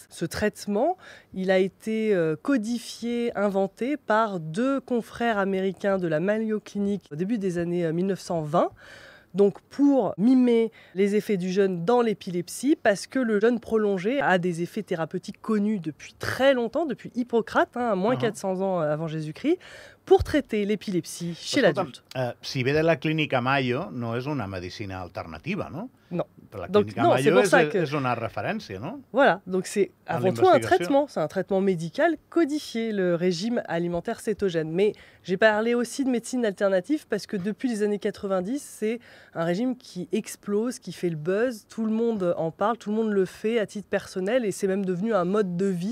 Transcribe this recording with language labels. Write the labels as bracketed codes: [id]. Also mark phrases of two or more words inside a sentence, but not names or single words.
[fr] Ce traitement, il a été codifié, inventé par deux confrères américains de la Mayo Clinic au début des années 1920. Donc pour mimer les effets du jeûne dans l'épilepsie, parce que le jeûne prolongé a des effets thérapeutiques connus depuis très longtemps, depuis Hippocrate, à moins 400 ans avant Jésus-Christ, pour traiter l'épilepsie chez l'adulte. [ca] Si ve de la clínica Mayo, no és una medicina alternativa, no? [fr] Non. [ca] La [fr] Donc, [ca] clínica [fr] non, [ca] Mayo [fr] que... [ca] és una referència, no? [fr] Voilà, donc c'est avant tout un traitement, c'est un traitement médical codifié, le régime alimentaire cétogène. Mais j'ai parlé aussi de médecine alternative parce que depuis les années 90, c'est un régime qui explose, qui fait le buzz, tout le monde en parle, tout le monde le fait à titre personnel et c'est même devenu un mode de vie.